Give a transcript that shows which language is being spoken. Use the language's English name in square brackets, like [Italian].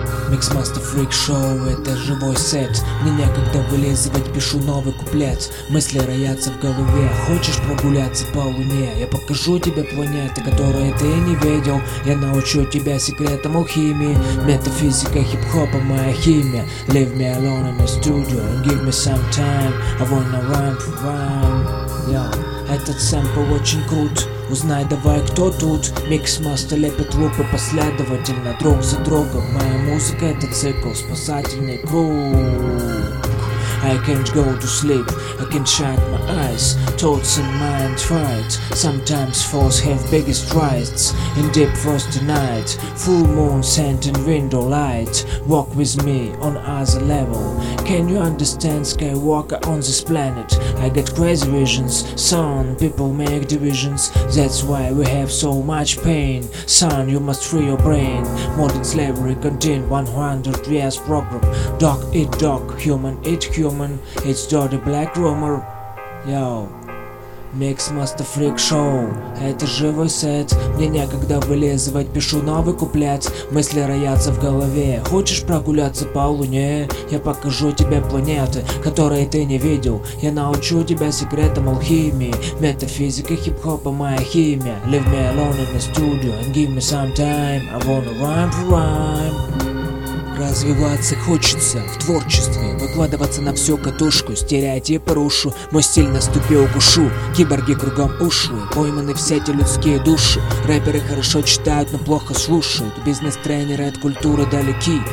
[Russian] Mixmaster Freak Show, это живой сет. Мне некогда вылизывать, пишу новый куплет. Мысли роятся в голове, хочешь прогуляться по луне? Я покажу тебе планеты, которые ты не видел. Я научу тебя секретам алхимии. Метафизика хип-хопа, моя химия. [English] Leave me alone in the studio and give me some time. I wanna rhyme for rhyme. [Russian] Этот сэмпл очень крут. Узнай давай, кто тут. Mixmaster лепит лупы последовательно, друг за другом. Моя музыка — это цикл, спасательный круг. [English] I can't go to sleep, I can't shut my eyes. Thoughts and mind fight. Sometimes falls have biggest rights. In deep frosty night, full moon, sand and window light. Walk with me on other level. Can you understand Skywalker on this planet? I got crazy visions, son, people make divisions. That's why we have so much pain. Son, you must free your brain. Modern slavery contained 100 years program. Dog eat dog, human eat human. It's dirty black rumor. Yo. [Russian] Mixmaster Freak Show, это живой сет. Мне некогда вылизывать, пишу новый куплет. Мысли роятся в голове, хочешь прогуляться по луне? Я покажу тебе планеты, которые ты не видел. Я научу тебя секретам алхимии. Метафизика хип-хопа, моя химия. [English] Leave me alone in the studio and give me some time. I wanna rhyme for rhyme. [Russian] Развиваться хочется в творчестве, выкладываться на всю катушку. Стереотипы рушу, мой стиль на ступе укушу. Киборги кругом уши, пойманы все эти людские души. Рэперы хорошо читают, но плохо слушают. Бизнес-тренеры от культуры далеки.